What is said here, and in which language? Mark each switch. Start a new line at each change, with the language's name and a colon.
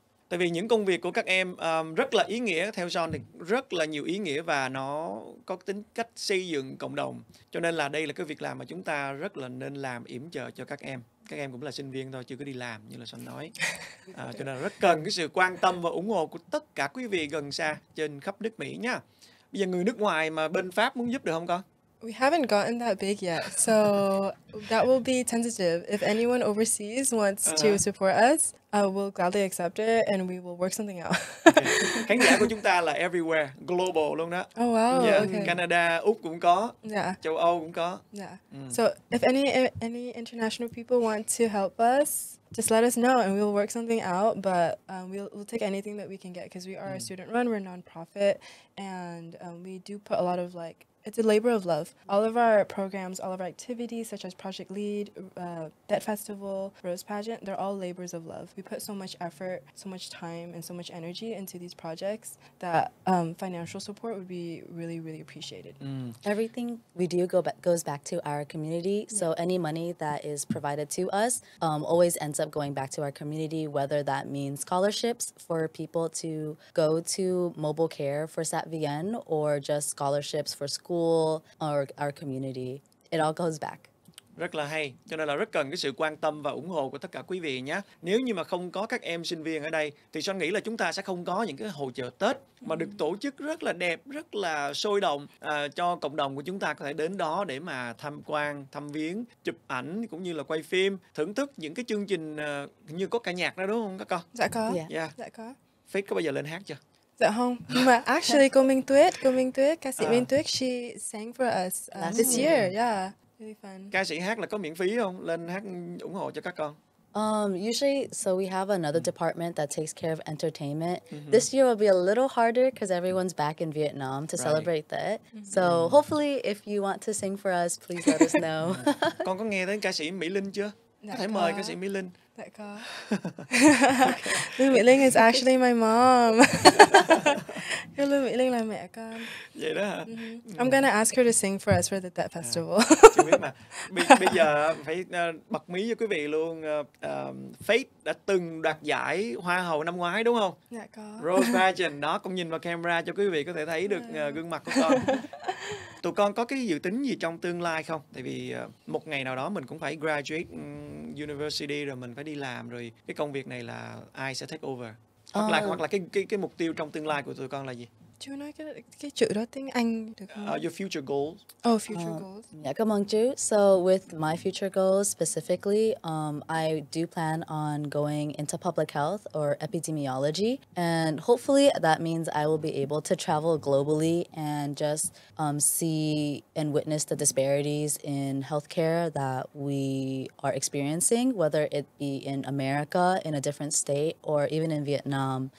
Vietnamese: Tại vì những công việc của các em rất là ý nghĩa, theo John thì rất là nhiều ý nghĩa và nó có tính cách xây dựng cộng đồng. Cho nên là đây là cái việc làm mà chúng ta rất là nên làm yểm trợ cho các em. Các em cũng là sinh viên thôi, chưa có đi làm như là John nói. Cho nên là rất cần cái sự quan tâm và ủng hộ của tất cả quý vị gần xa trên khắp nước Mỹ nha. Bây giờ người nước ngoài mà bên Pháp muốn giúp được không con?
English: We haven't gotten that big yet, so that will be tentative. If anyone overseas wants to support us, we'll gladly accept it and we will work something out. Okay.
Vietnamese: Khán giả của chúng ta là
English: everywhere, global
Vietnamese: luôn đó.
English: Oh wow, Yeah, okay.
Vietnamese: Canada, Úc cũng có, châu Âu cũng có.
English: Yeah. So if any international people want to help us, just let us know and we'll work something out. But we'll take anything that we can get because we are a student run, we're a non-profit, and we do put a lot of like, it's a labor of love. All of our programs, all of our activities, such as Project Lead, Debt Festival, Rose Pageant, they're all labors of love. We put so much effort, so much time, and so much energy into these projects that financial support would be really appreciated. Everything we do goes back to our community. So any money that is provided to us always ends up going back to our community, whether that means scholarships for people to go to mobile care for SATVN or just scholarships for school or our community. It all goes back.
Vietnamese: Rất là hay, cho nên là rất cần cái sự quan tâm và ủng hộ của tất cả quý vị nhé. Nếu như mà không có các em sinh viên ở đây thì Son nghĩ là chúng ta sẽ không có những cái hội chợ Tết mà được tổ chức rất là đẹp, rất là sôi động cho cộng đồng của chúng ta có thể đến đó để mà tham quan, thăm viếng, chụp ảnh cũng như là quay phim, thưởng thức những cái chương trình như có cả nhạc đó đúng không các con? Dạ có.
English: Yeah.
Vietnamese: Dạ có. Faith có bao giờ lên hát chưa? Dạ không. Nhưng mà
English: actually cô Minh Tuyết, ca sĩ Minh Tuyết, she sang for us this year. Yeah. Really fun.
Vietnamese: Ca sĩ hát là có miễn phí không? Lên hát ủng hộ cho các con.
English: Usually, so we have another department that takes care of entertainment. This year will be a little harder because everyone's back in Vietnam to celebrate that. So hopefully, if you want to sing for us, please let us know.
Vietnamese: Con có nghe đến ca sĩ Mỹ Linh chưa? Có thể mời ca sĩ Mỹ Linh. Dạ có.
English: Lưu Mỹ Linh is actually my mom.
Vietnamese: Lưu Mỹ Linh là mẹ con. Vậy đó hả?
English: I'm gonna ask her to sing for us for the Debt Festival.
Vietnamese: Chị biết mà. Bây giờ phải bật mí với quý vị luôn. Faith đã từng đoạt giải Hoa hậu năm ngoái đúng không? Dạ có. Rose Pageant đó, con nhìn vào camera cho quý vị có thể thấy được gương mặt của con. Tụi con có cái dự tính gì trong tương lai không? Tại vì một ngày nào đó mình cũng phải
English: graduate university
Vietnamese: rồi mình phải đi làm rồi cái công việc này là ai sẽ
English: take over?
Vietnamese: Hoặc là cái mục tiêu trong tương lai của tụi con là gì? Chú nói cái chữ đó tiếng Anh được không?
English: Your future goals. Oh, future goals.
Vietnamese: Yeah, cảm ơn chú.
English: So with my future goals specifically, I do plan on going into public health or epidemiology, and hopefully that means I will be able to travel globally and just see and witness the disparities in healthcare that we are experiencing, whether it be in America, in a different state, or even in Vietnam.